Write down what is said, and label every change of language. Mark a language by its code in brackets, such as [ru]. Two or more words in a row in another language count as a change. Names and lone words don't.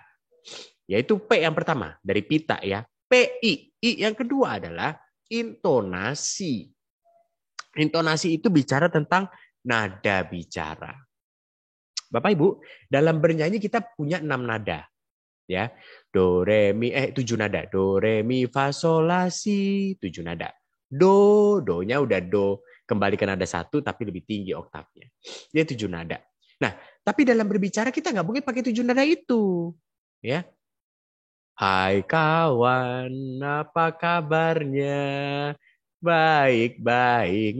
[id] Yaitu P yang pertama dari pita ya. PI. I yang kedua adalah intonasi. Intonasi itu bicara tentang nada bicara. Bapak Ibu, dalam bernyanyi kita punya 6 nada. Ya. Do, re, mi, 7 nada. Do, re, mi, fa, sol, la, si. 7 nada. Do, do-nya udah do. Kembali ke nada 1 tapi lebih tinggi oktavnya. Dia 7 nada. Nah, tapi dalam berbicara kita nggak mungkin pakai 7 nada itu. Ya. Hai kawan, apa kabarnya? Baik, baik.